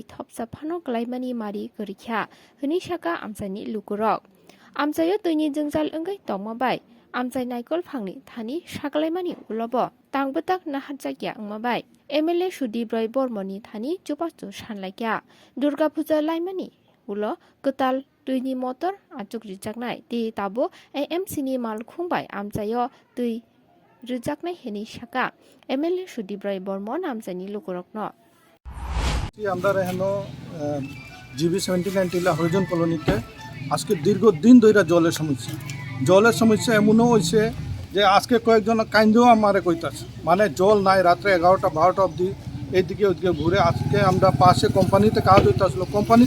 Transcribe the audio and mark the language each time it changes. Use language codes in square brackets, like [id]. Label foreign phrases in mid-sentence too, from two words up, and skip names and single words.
[trp] thopsa phano kalaimani mari gorikha hini saka amjani lukurok amjayo tuini jingjal ongai tongmabai amjai naikol phangni thani sakalaimani ulobo tangbetak nahatjakya ngmabai MLA Sudip Roy Bormoni thani chupachu sanlaikya Durga Puja laimani ulo ketal tuini motor achuk rijaknai ti tabo AMC ni mal khungbai amjayo tui rijaknai heni saka MLA Sudip Roy Bormon amjani lukurokno [bn] আমরা এখনো GB79 টিলা হরিজন কলোনিতে আজকে দীর্ঘদিন ধরে জলের সমস্যা এমনও হয়েছে যে আজকে কয়েকজন কাইন্দেও আমারে কইতাছে মানে জল নাই রাত্রে 11টা 12টা অবধি এইদিকে ওইদিকে ঘুরে আজকে আমরা পাশে কোম্পানিতে কাজ হইতে আসলো কোম্পানির